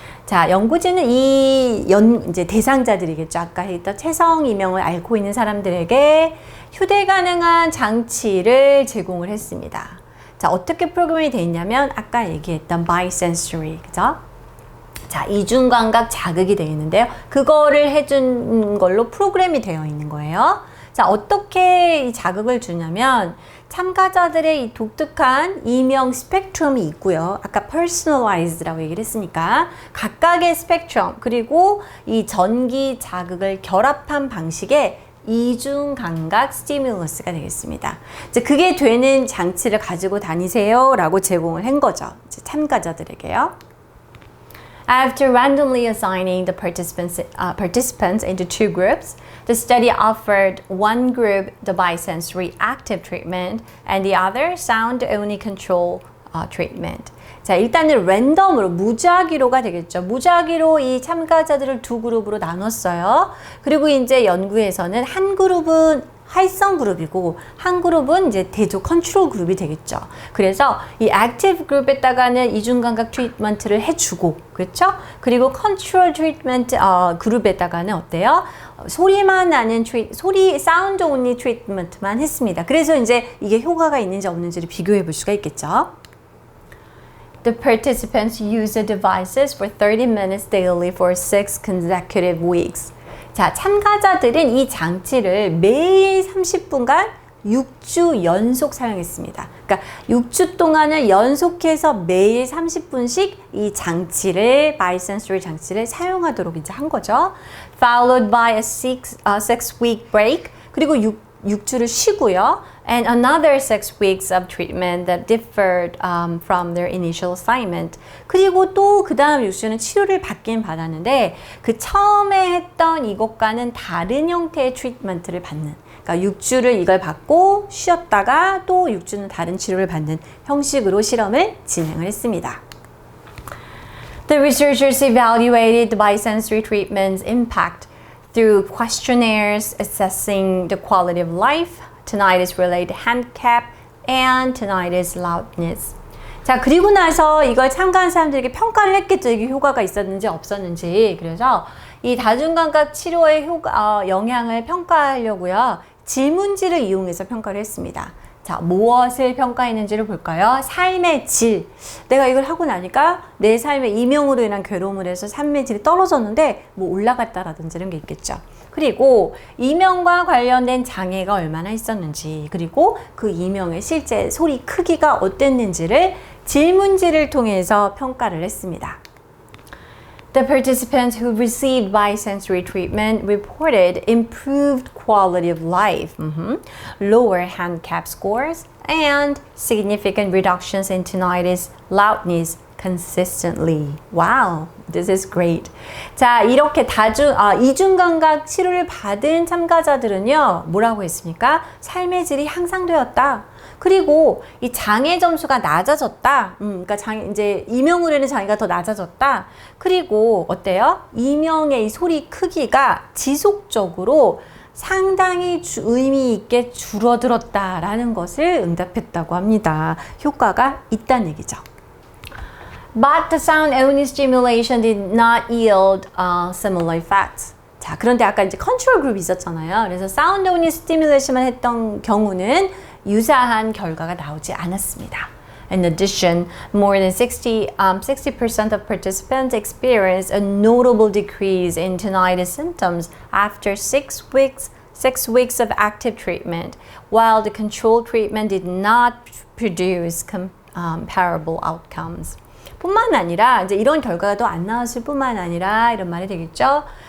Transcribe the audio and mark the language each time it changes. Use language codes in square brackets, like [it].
[ko] 자, 연구진은 이제 대상자들이겠죠. 아까 했던 체성 이명을 앓고 있는 사람들에게 휴대 가능한 장치를 제공을 했습니다. 자, 어떻게 프로그램이 되어 있냐면 아까 얘기했던 bisensory, 그죠? 자, 이중감각 자극이 되어 있는데요. 그거를 해준 걸로 프로그램이 되어 있는 거예요. 자, 어떻게 이 자극을 주냐면 참가자들의 이 독특한 이명 스펙트럼이 있고요. 아까 personalized라고 얘기를 했으니까 각각의 스펙트럼 그리고 이 전기 자극을 결합한 방식의 이중 감각 스티뮬러스가 되겠습니다. 이제 그게 되는 장치를 가지고 다니세요 라고 제공을 한 거죠. 이제 참가자들에게요. [en] After randomly assigning the participants into two groups, the study offered one group the bisensory active treatment and the other sound-only control treatment. [ko] 자, 일단은 랜덤으로 무작위로가 되겠죠. 무작위로 이 참가자들을 두 그룹으로 나눴어요. 그리고 이제 연구에서는 한 그룹은 활성 그룹이고 한 그룹은 이제 대조 컨트롤 그룹이 되겠죠. 그래서 이 액티브 그룹에다가는 이중감각 트리트먼트를 해주고 그렇죠? 그리고 컨트롤 트리트먼트 그룹에다가는 어때요? 소리만 나는 소리 사운드 온리 트리트먼트만 했습니다. 그래서 이제 이게 효과가 있는지 없는지를 비교해 볼 수가 있겠죠. [en] The participants use the devices for 30 minutes daily for 6 consecutive weeks. [ko] 자, 참가자들은 이 장치를 매일 30분간 6주 연속 사용했습니다. 그러니까 6주 동안을 연속해서 매일 30분씩 이 장치를, bisensory 장치를 사용하도록 이제 한 거죠. [en] Followed by a 6-week break. [ko] 그리고 6주를 쉬고요. [en] And another 6 weeks of treatment that differed from their initial assignment. [ko] 그리고 또 그 다음 6주는 치료를 받긴 받았는데 그 처음에 했던 이것과는 다른 형태의 트리트먼트를 받는. 그러니까 6주를 이걸 받고 쉬었다가 또 6주는 다른 치료를 받는 형식으로 실험을 진행을 했습니다. [en] The researchers evaluated the bisensory treatment's impact through questionnaires assessing the quality of life, tinnitus-related handicap, and tinnitus loudness. [ko] 자, 그리고 나서 이걸 참가한 사람들에게 평가를 했겠죠. 이게 효과가 있었는지 없었는지. 그래서 이 다중감각 치료의 영향을 평가하려고요. 질문지를 이용해서 평가를 했습니다. 자, 무엇을 평가했는지를 볼까요? 삶의 질. 내가 이걸 하고 나니까 내 삶의 이명으로 인한 괴로움을 해서 삶의 질이 떨어졌는데 뭐 올라갔다라든지 이런 게 있겠죠. 그리고 이명과 관련된 장애가 얼마나 있었는지, 그리고 그 이명의 실제 소리 크기가 어땠는지를 질문지를 통해서 평가를 했습니다. [en] The participants who received bisensory treatment reported improved quality of life, lower handicap scores, and significant reductions in tinnitus loudness consistently. Wow, this is great. [ko] 자, 이렇게 이중감각 치료를 받은 참가자들은요, 뭐라고 했습니까? 삶의 질이 향상되었다. 그리고 이 장애 점수가 낮아졌다. 그러니까 이제 이명으로 인한 장애가 더 낮아졌다. 그리고 어때요? 이명의 이 소리 크기가 지속적으로 상당히 의미 있게 줄어들었다라는 것을 응답했다고 합니다. 효과가 있다는 얘기죠. [en] But the sound only stimulation did not yield similar effects. [ko] 자, 그런데 아까 이제 컨트롤 그룹이 있었잖아요. 그래서 사운드 온리 스티뮬레이션만 했던 경우는 유사한 결과가 나오지 않았습니다. [en] In addition, more than 60% of participants experienced a notable decrease in tinnitus symptoms after 6 weeks of active treatment, while the control treatment did not produce comparable outcomes. [ko] 뿐만 아니라 이제 이런 결과가 더 안 나왔을 뿐만 아니라 이런 말이 되겠죠.